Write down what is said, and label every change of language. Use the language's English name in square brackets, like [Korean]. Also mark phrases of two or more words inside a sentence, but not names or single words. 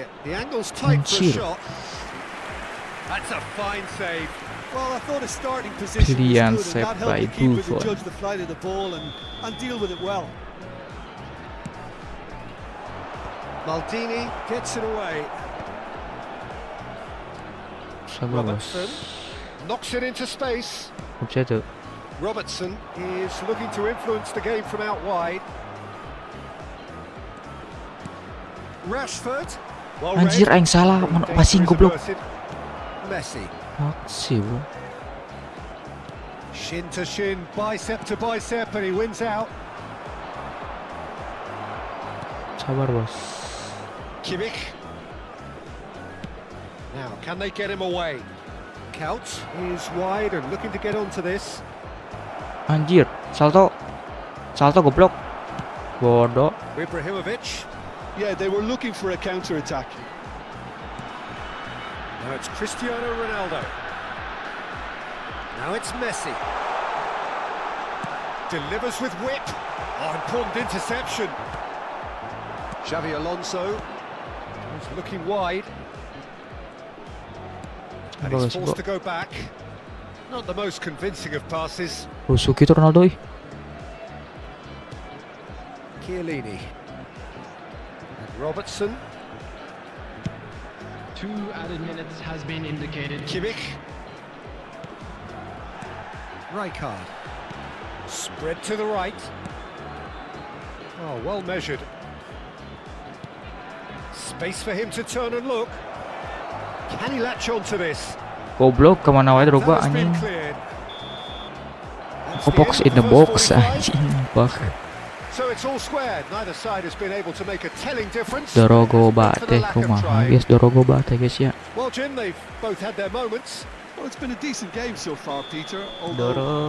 [English] The angle's tight for a [Indonesian] Anjir. [English] shot. That's a fine save. Well, I thought his starting position [Indonesian] Pilihan [English] was good, and that save by helped the keeper to Buffon. judge the flight of the ball and deal with it well. Maldini gets it away. [Indonesian] Sabar bos. [English] Robertson knocks it into space. [Indonesian] Bisa tuh. [English] Robertson is looking to influence the game from out wide. Rashford. Well [Indonesian] Anjir, [English] read. [Sundanese] aing salah passing [English] Danger is [Indonesian] goblok. [English] averted. Messi. [Indonesian] Aksi bro. [English] Shin to shin, bicep to bicep, and he wins out. [Indonesian] Sabar bos. [English] Kimmich. Now, can they get him away? Kaos is wide and looking to get onto this. [Indonesian] Anjir, salto. Salto goblok. Bodoh. [English] Ibrahimovic. Yeah, they were looking for a counter-attack. Now it's Cristiano Ronaldo. Now it's Messi. Delivers with whip. Oh, important interception. Xavi Alonso is looking wide. And he's forced to go back. Not the most convincing of passes. [Indonesian] Rusuk itu Ronaldo ih. [English] Chiellini. And Robertson. 2 added minutes has been indicated. Kimmich. Rijkaard. Spread to the right. Oh, well measured. Space for him to turn and look. Can he latch onto this? [Sundanese] Goblok kemana wae Drogba [English] That has been [Indonesian] anjing. [English] cleared. That's Oh, the box end in of the first box 45. [Indonesian] anjing. Bak. [English] So it's all squared. Neither side has been able to make a telling difference. [Sundanese] Dorogo [English] For the [Sundanese] bate [English] lack of [Sundanese] kumaha [English] trying. [Sundanese] guys, Dorogo bate guys ya. [English] Well, Jim, they've both had their moments. Well, it's been a decent game so far, Peter, although